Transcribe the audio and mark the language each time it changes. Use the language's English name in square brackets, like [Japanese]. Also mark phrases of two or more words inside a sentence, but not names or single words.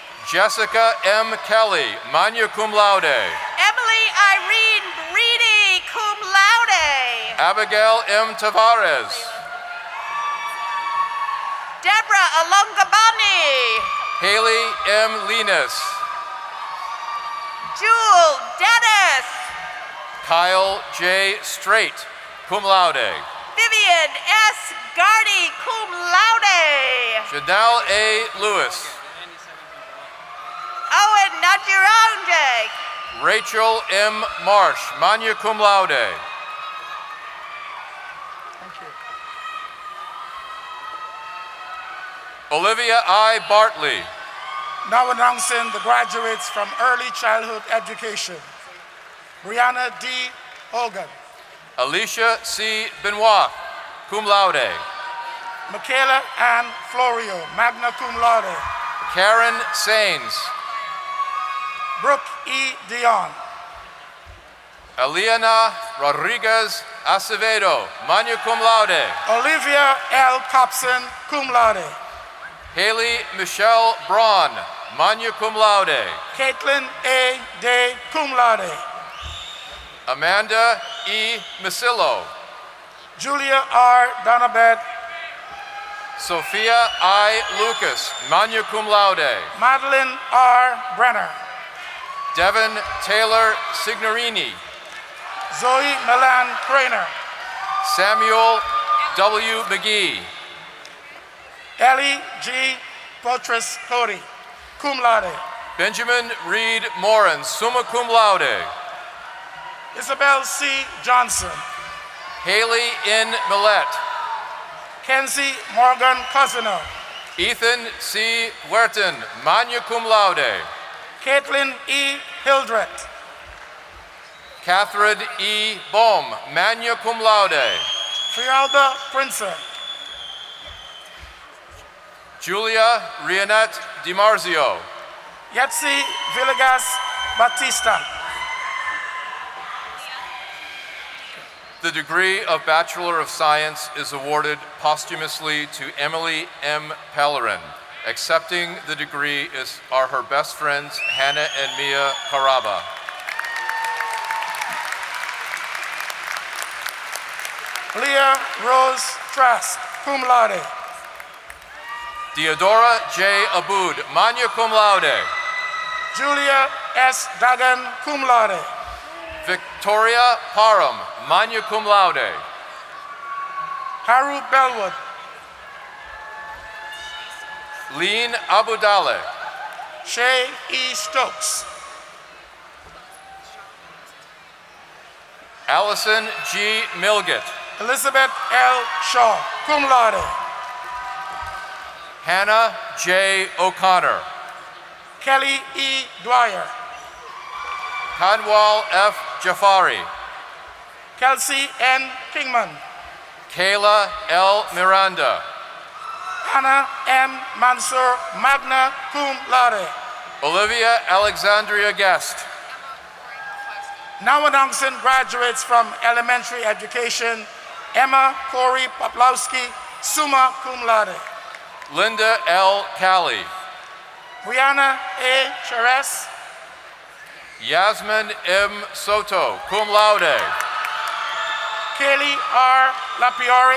[English] Jessica M. Kelly, [Latin] magna cum laude. [English] Emily Irene Breedy, [Latin] cum laude. [English] Abigail M. Tavares. Deborah Alongabani. Haley M. Linas. Jewel Dennis. Kyle J. Straight, [Latin] cum laude. [English] Vivian S. Gardy, [Latin] cum laude. [English] Janelle A. Lewis. Owen Najironje. Rachel M. Marsh, [Latin] magna cum laude. [English] Olivia I. Bartley. Now announcing the graduates from early childhood education. Brianna D. Hogan. Alicia C. Benoit, [Latin] cum laude. [English] Michaela Ann Florio, [Latin] magna cum laude. [English] Karen Sains. Brooke E. Dion. Eliana Rodriguez Acevedo, [Latin] magna cum laude. [English] Olivia L. Copson, [Latin] cum laude. [English] Haley Michelle Braun, [Latin] magna cum laude. [English] Caitlin A. Day, [Latin] cum laude. [English] Amanda E. Masillo. Julia R. Donabet. Sophia I. Lucas, [Latin] magna cum laude. [English] Madeline R. Brenner. Devin Taylor Signorini. Zoe Milan Craner. Samuel W. McGee. Ellie G. Potras Cody, [Latin] cum laude. [English] Benjamin Reed Morin, [Latin] summa cum laude. [English] Isabel C. Johnson. Haley N. Millett. Kenzie Morgan Cosino. Ethan C. Huerton, [Latin] magna cum laude. [English] Caitlin E. Hildreth. Catherine E. Bohm, [Latin] magna cum laude. [English] Fialba Princer. Julia Rionette DiMarzio. Yetzi Villegas Batista. The degree of Bachelor of Science is awarded posthumously to Emily M. Pellerin. Accepting the degree are her best friends, Hannah and Mia Caraba. Leah Rose Trask, [Latin] cum laude. [English] Theodora J. Aboud, [Latin] magna cum laude. [English] Julia S. Duggan, [Latin] cum laude. [English] Victoria Parham, [Latin] magna cum laude. [English] Haru Bellwood. Lean Abudale. Shay E. Stokes. Allison G. Milgett. Elizabeth L. Shaw, [Latin] cum laude. [English] Hannah J. O'Connor. Kelly E. Dwyer. Kanwal F. Jafari. Kelsey N. Kingman. Kayla L. Miranda. Anna M. Mansour, [Latin] magna cum laude. [English] Olivia Alexandria Guest. Now announcing graduates from elementary education, Emma Corey Poplowski, [Latin] summa cum laude. [English] Linda L. Cali. Brianna A. Cheres. Yasmin M. Soto, [Latin] cum laude. [English] Kaylee R. Lapiori.